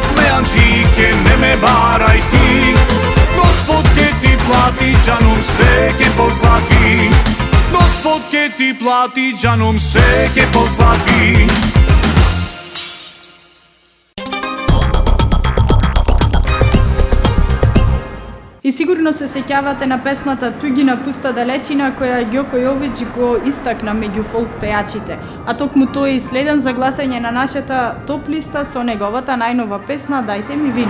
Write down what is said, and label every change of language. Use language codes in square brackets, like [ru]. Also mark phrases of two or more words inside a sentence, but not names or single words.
[mk] ме Хаџике не ме барај ти, Господ ќе ти плати џанум све ќе позлати, Господ ќе ти плати џанум све ќе позлати. И сигурно се сеќавате на песната Туѓи на пуста далечина која Ѓоко Јович го истакна меѓу фолк пејачите. А токму тој е следен за гласање на нашата топ листа со неговата најнова песна Дајте ми вино.